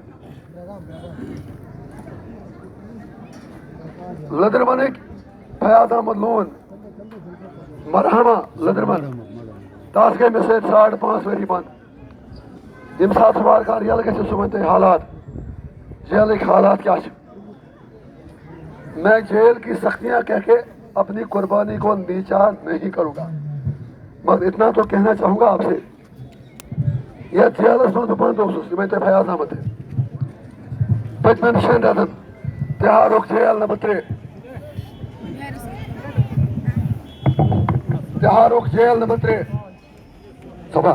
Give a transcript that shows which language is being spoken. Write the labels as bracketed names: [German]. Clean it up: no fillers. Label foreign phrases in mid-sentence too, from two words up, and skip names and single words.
[Kashmiri] لٔدٕرمنٕکۍ فیاض احمد لون, مرحما لٔدٕرمن, تَس گٔے مےٚ سۭتۍ 5.5 ؤری بنٛد. ییٚمہِ ساتہٕ سُہ وارٕ کارٕ ییٚلہٕ گژھِ سُہ وَنہِ تۄہہِ حالات, جیلٕکۍ حالات کیٛاہ چھِ. [Urdu] میں جیل کی سختیاں کہہ کے اپنی قربانی کو نیچا نہیں کروں گا, مگر اتنا تو کہنا چاہوں گا آپ سے, [Kashmiri] یتھ جیلس منٛز بہٕ بنٛد اوسُس یِمے تۄہہِ فیاض احمد تہِ, پٔتمٮ۪ن 6 رٮ۪تن تِہارُک جیل نمبر 3, تِہارُک جیل نمبر 3 صبح.